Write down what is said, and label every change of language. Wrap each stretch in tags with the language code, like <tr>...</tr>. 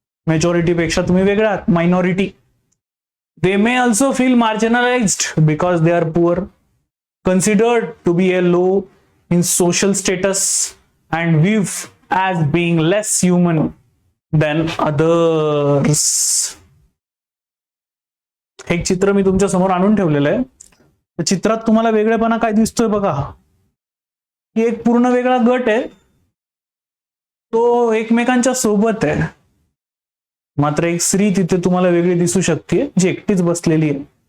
<mr>Majority पेक्षा तुम्ही वेगळा आहात, minority.</mr> <en>They may also feel marginalized because they are poor, considered to be a low in social status, and viewed as being less human than others.</en> <mr>एक चित्र मी तुमच्या समोर आणून ठेवलेलं आहे. त्या चित्रात तुम्हाला वेगळेपणा काय दिसतोय बघा. ही एक पूर्ण वेगळा गट आहे, तो एकमेकांच्या सोबत आहे. मात्र एक स्त्री तिथे तुम्हाला वेगळी दिसू शकते, जी एकटीच बसलेली आहे.</mr>